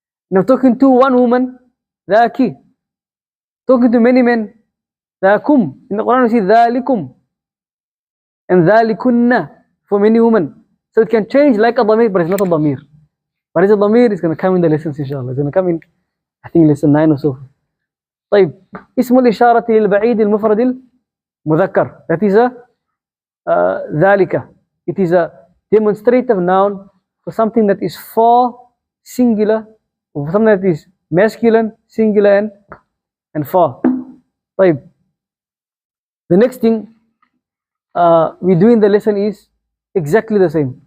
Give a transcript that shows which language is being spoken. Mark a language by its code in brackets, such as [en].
[en] If I'm talking to one woman, the ki. Talking to many men, the kum. In the Quran we see dhalikum. And dhalikunna for many women. So it can change like a damir, but it's not a damir. But it's a damir, it's going to come in the lessons inshallah. It's going to come in, I think, lesson 9 or so. [ar] طيب اسم الإشارة للبعيد المفرد المذكر. [en] That is ذلك. It is a demonstrative noun for something that is far, singular, or for something that is masculine, singular, and far. [ar] طيب. [en] The next thing we do in the lesson is exactly the same.